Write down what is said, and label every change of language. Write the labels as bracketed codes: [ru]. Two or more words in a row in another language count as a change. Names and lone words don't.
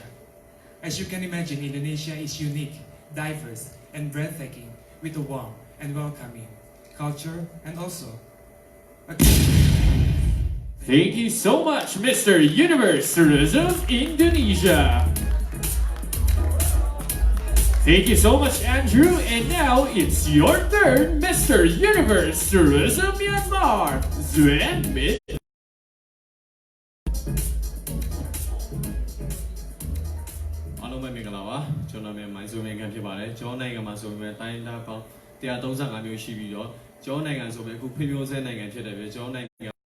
[en] As you can imagine, Indonesia is unique, diverse, and breathtaking with a warm and welcoming culture and also a Thank you so much, Mr. Universe Tourism Indonesia. Thank you so much, Andrew. And now it's your turn, Mr. Universe Tourism Myanmar, Zuen Mit. [my] အားလုံးပဲမင်္ဂလာပါကျွန်တော်နာမည်မိုင်းစိုးမင်းခန့်ဖြစ်ပါတယ်ကျွန်တော်နိုင်ငံမှာဆိုပေမဲ့တိုင်းဒေသပေါင်း135မျိုးရှိပြီးတော့ကျွန်တော်နိုင်ငံဆိုပေမဲ့အခုဖွံ့ဖြိုးဆဲနိုင်ငံဖြစ်တယ်ပဲကျွန်တော်နိုင်ငံ